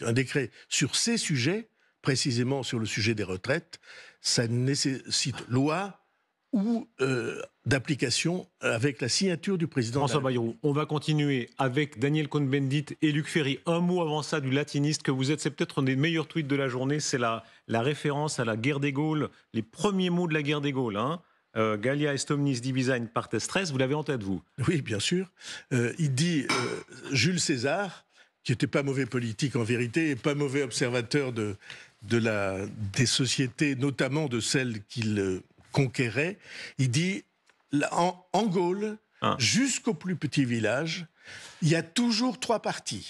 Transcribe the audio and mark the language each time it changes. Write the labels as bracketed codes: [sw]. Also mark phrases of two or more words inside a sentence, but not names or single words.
[fr] Un décret sur ces sujets, précisément sur le sujet des retraites, ça nécessite loi ou d'application avec la signature du président. François Bayrou, on va continuer avec Daniel Cohn-Bendit et Luc Ferry. Un mot avant ça du latiniste que vous êtes, c'est peut-être un des meilleurs tweets de la journée, c'est la référence à la guerre des Gaules, les premiers mots de la guerre des Gaules. [la] Gallia est omnis divisa in partes tres, [fr] vous l'avez en tête, vous? Oui, bien sûr. Il dit Jules César, qui n'était pas mauvais politique en vérité, et pas mauvais observateur des sociétés, notamment de celles qu'il conquérait, il dit en Gaule, jusqu'au plus petit village, il y a toujours 3 partis.